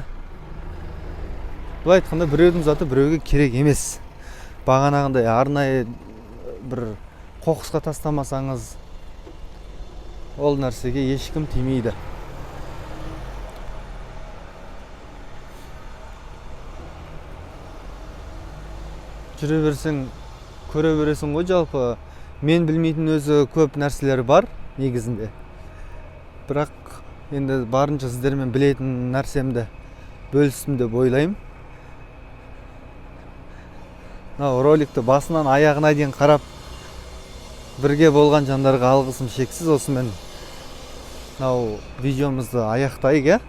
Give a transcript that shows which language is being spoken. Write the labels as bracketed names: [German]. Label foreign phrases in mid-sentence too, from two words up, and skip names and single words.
[Kazakh] Бұлай айтқанда, біреудің заты біреуге керек емес. Бағанағындай арнайы бір қоқысқа тастамасаңыз, ол нәрсеге ешкім тимейді. [Kyrgyz] жүрө берсең көрө бересиң го. Жалпы мен билмейтин өзү көп нерселер бар негизинде. [Kazakh] Бирок енді барынча сіздермен білетін нәрсемді бөлістім деп ойлаймын. Мына роликті басынан аяғына дейін қарап бірге болған жандарға алғысым шексіз. Осымен мынау видеомызды аяқтайық, иә.